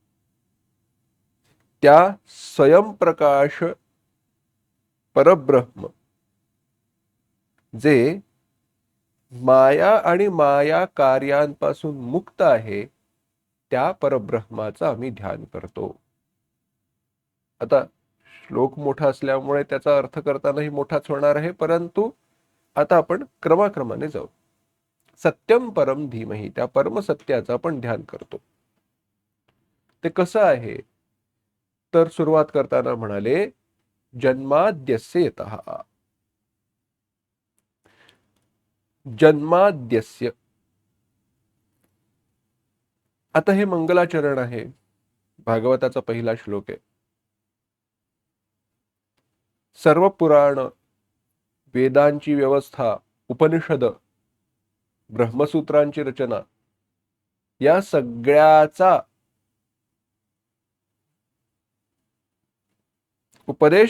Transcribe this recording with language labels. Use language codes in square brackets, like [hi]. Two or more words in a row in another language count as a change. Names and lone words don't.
[mr] त्या स्वयंप्रकाश परब्रह्म जे माया आणि माया कार्यांपासून मुक्त आहे, त्या परब्रह्माचं आम्ही ध्यान करतो. आता श्लोक मोठा असल्यामुळे त्याचा अर्थ करतानाही मोठाच होणार आहे, परंतु आता आपण क्रमाक्रमाने जाऊ. [sa] सत्यम परम धीमहि, [mr] त्या परमसत्याचं आपण ध्यान करतो. ते कसं आहे? तर सुरुवात करताना म्हणाले, [sa] जन्माद्यस्य यतः. जन्माद्यस्य, [mr] आता हे मंगलाचरण आहे, भागवताचा पहिला श्लोक आहे. सर्व पुराण, वेदांची व्यवस्था, उपनिषद, ब्रह्मसूत्रांची रचना या सगळ्याचा उपदेश